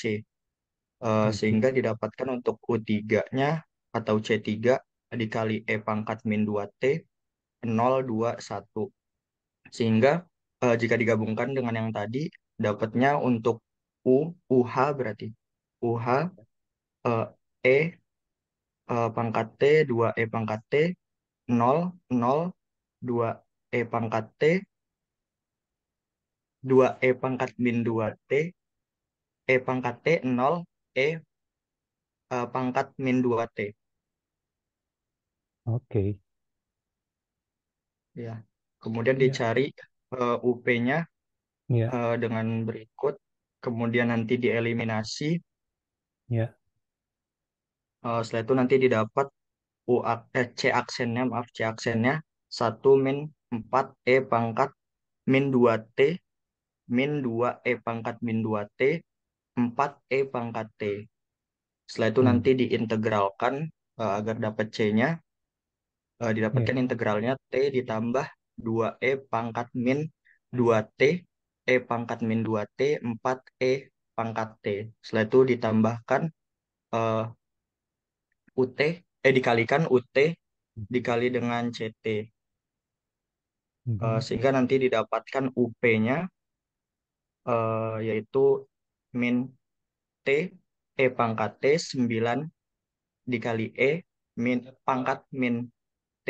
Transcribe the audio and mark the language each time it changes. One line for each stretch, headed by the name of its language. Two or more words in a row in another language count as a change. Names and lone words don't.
Indonesian: Oke. Sehingga didapatkan untuk U3-nya atau C3 dikali E pangkat min 2T 021. Sehingga jika digabungkan dengan yang tadi, dapatnya untuk UH berarti. UH eh, E pangkat T 2E pangkat T 0 0 2 E pangkat T 2E pangkat min 2T E pangkat T 0 E pangkat min 2T. Oke. Ya. Kemudian Ya. dicari UP-nya Ya. dengan berikut. Kemudian nanti dieliminasi. Ya. Setelah itu nanti didapat C aksennya, maaf, C aksennya 1 - 4 E pangkat min 2T min 2 E pangkat min 2T 4 E pangkat T. Setelah itu Hmm. nanti diintegralkan agar dapat C-nya. Ya. Didapatkan integralnya T ditambah 2E pangkat min 2T E pangkat min 2T 4 E pangkat T. Setelah itu ditambahkan eh, UT, dikalikan UT dikali dengan CT. Mhm. Sehingga nanti didapatkan UP-nya yaitu min T E pangkat T 9 dikali E min pangkat min T.